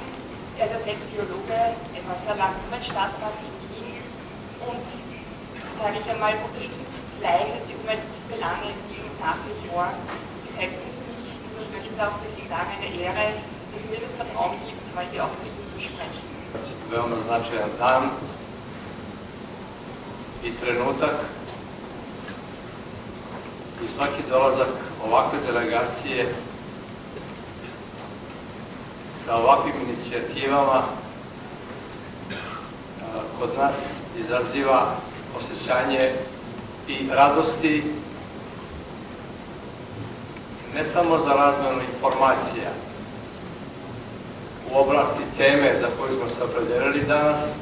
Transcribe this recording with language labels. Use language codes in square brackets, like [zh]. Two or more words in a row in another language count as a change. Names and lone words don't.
[de] Er ist ja selbst Biologe, etwa sehr lang Umweltstadtrat in Wien und, sage ich einmal, unterstützt, leitet die Umweltbelange in Wien nach wie vor. Das heißt, es ist für mich, und das möchte ich auch wirklich sagen, eine Ehre, dass mir das Vertrauen gibt, heute auch mit Ihnen zu sprechen. [sr] Veoma značajan dan i trenutak i svaki dolazak ovakve delegacije sa ovakvim inicijativama kod nas izaziva osjećanje i radosti ne samo za razmjenu informacija u oblasti teme za koju smo se opredelili danas,